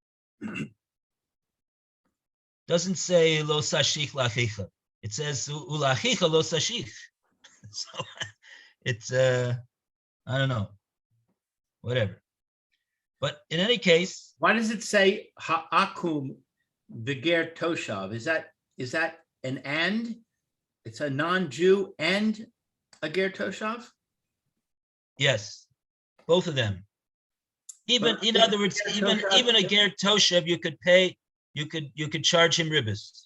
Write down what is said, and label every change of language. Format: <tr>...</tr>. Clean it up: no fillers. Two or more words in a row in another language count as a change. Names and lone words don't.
<en>Doesn't say</en> <he>lo sashich lachicha.</he> <en>It says</en> <he>ulachicha lo sashich.</he> <en>So it's I don't know, whatever. But in any case, Why does it say</en> <he>ha'akum v'ger toshav?</he> <en>Is that an and? It's a non-Jew and a</en> <he>ger toshav?</he> <en>yes, both of them. Even But in other words, even a</en> <he>ger toshav,</he> <en>you could pay, you could charge him ribis.</en>